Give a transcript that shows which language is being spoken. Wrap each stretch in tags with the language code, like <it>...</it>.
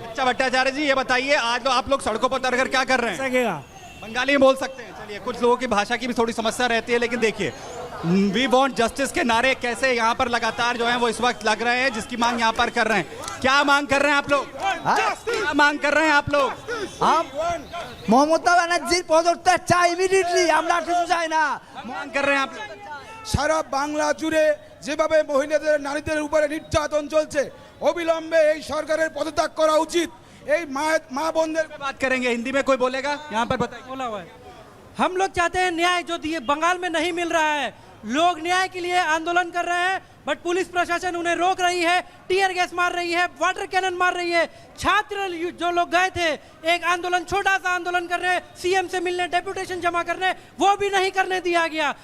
<hi>अच्छा भट्टाचार्य जी, ये बताइए, आज आप लोग सड़कों पर उतरकर क्या कर रहे हैं? बंगाली में बोल सकते हैं? चलिए, कुछ लोगों की भाषा की भी थोड़ी समस्या रहती है, लेकिन देखिए,</hi> <en>we want justice</en> <hi>के नारे कैसे यहाँ पर लगातार जो है वो इस वक्त लग रहे हैं, जिसकी मांग यहाँ पर कर रहे हैं। क्या मांग कर रहे हैं आप लोग? क्या मांग कर रहे हैं आप लोग?</hi> <bn>हम ममता बनर्जी पदत्याग चाই ইমিডিয়েটলি, আমরা কিছু চাই না।</bn> <hi>मांग कर रहे हैं आप लोग?</hi> <bn>সারা বাংলা জুড়ে যেভাবে মহিলাদের নারীদের উপরে নির্যাতন চলছে, অবিলম্বে এই সরকারের পদত্যাগ করা উচিত। এই মা বোনদের</bn> <hi>बात करेंगे, हिंदी में कोई बोलेगा? यहाँ पर बताइए। बोला हुआ है, हम लोग चाहते हैं न्याय जो दिए बंगाल में नहीं मिल रहा है। लोग न्याय के लिए आंदोलन कर रहे हैं, बट पुलिस प्रशासन उन्हें रोक रही है, टीयर गैस मार रही है, वाटर कैनन मार रही है। छात्र जो लोग गए थे एक आंदोलन, छोटा सा आंदोलन करने, सीएम से मिलने, डेपुटेशन जमा करने, वो भी नहीं करने दिया गया।</hi>